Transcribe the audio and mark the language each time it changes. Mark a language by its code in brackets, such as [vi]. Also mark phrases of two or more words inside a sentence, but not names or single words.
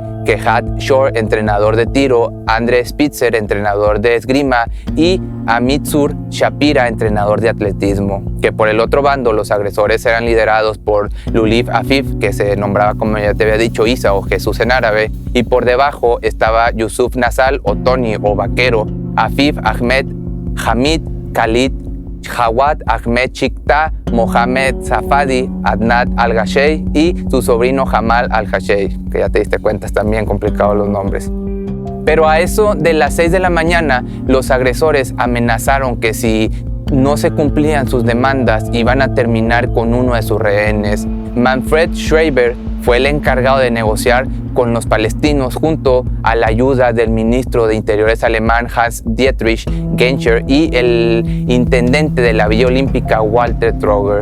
[es] Kehat Shore, entrenador de tiro. Andre Spitzer, entrenador de esgrima. Y Amitzur Shapira, entrenador de atletismo. Que por el otro bando, los agresores eran liderados por Lulif Afif, que se nombraba, como ya te había dicho, Isa o Jesús en árabe. Y por debajo estaba Yusuf Nasal o Tony o Vaquero. Afif Ahmed, Hamid Khalid, Jawad Ahmed Chikta, Mohamed Safadi, Adnat Al-Gashey y su sobrino Jamal Al-Gashey, que ya te diste cuenta, están bien complicados los nombres. Pero a eso de las 6 de la mañana, los agresores amenazaron que si no se cumplían sus demandas, iban a terminar con uno de sus rehenes. Manfred Schreiber fue el encargado de negociar con los palestinos junto a la ayuda del ministro de Interiores alemán Hans-Dietrich Genscher y el intendente de la Villa Olímpica Walter Troger.